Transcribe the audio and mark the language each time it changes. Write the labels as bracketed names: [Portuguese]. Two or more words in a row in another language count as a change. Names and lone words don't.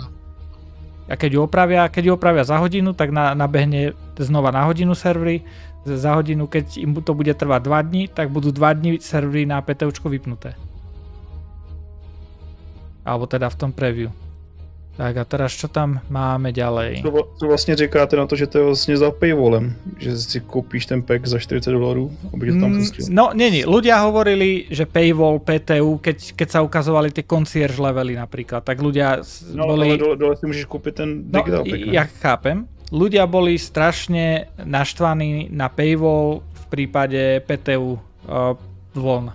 [Slovak] A keď ju opravia za hodinu, tak nabehne znova na hodinu servery, za hodinu, keď im to bude trvať 2 dní, tak budú 2 dní servery na PTUčko vypnuté. Alebo teda v tom preview. Tak a teraz čo tam máme ďalej? [Czech] To vlastně říkáte na to, že to je vlastně za paywallem, že si koupíš ten pack za $40, aby to tam pustil. [Slovak] No, nie. Ľudia hovorili, že paywall, PTU, keď sa ukazovali tie concierge levely napríklad, tak ľudia boli... No, ale dole si môžeš kúpiť ten [English] digital pack. [Slovak] Ja chápem. Ľudia boli strašne naštvaní na paywall v prípade PTU vln.